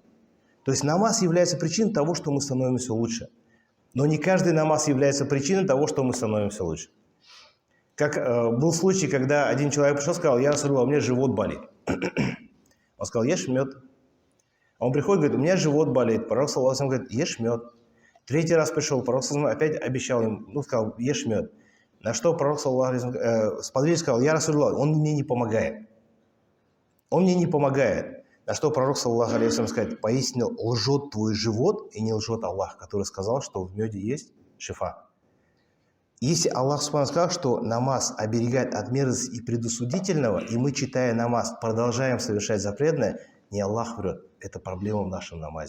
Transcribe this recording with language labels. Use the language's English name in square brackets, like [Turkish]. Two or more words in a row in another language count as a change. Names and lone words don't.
[Russian] То есть намаз является причиной того, что мы становимся лучше. Но не каждый намаз является причиной того, что мы становимся лучше. Как был случай, когда один человек пришел и сказал: «Я Расулуллах, у меня живот болит». Он сказал: «Ешь мед». Он приходит и говорит: «У меня живот болит». Пророк [Arabic] صلى الله عليه وسلم [Russian] говорит: «Ешь мед». Третий раз пришел, пророк [Arabic] صلى الله عليه وسلم [Russian] опять обещал ему, сказал: «Ешь мед». На что пророк [Arabic] صلى الله عليه وسلم [Russian] сподручник сказал: «Я Расулуллах, он мне не помогает». Он мне не помогает. На что пророк [Arabic] صلى الله عليه وسلم [Russian] сказал: «Поистине лжет твой живот и не лжет Аллах, который сказал, что в меде есть шифа». Если Аллах сказал, что намаз оберегает от мерзости и предосудительного, и мы, читая намаз, продолжаем совершать запретное, не Аллах врет, это проблема в нашем намазе.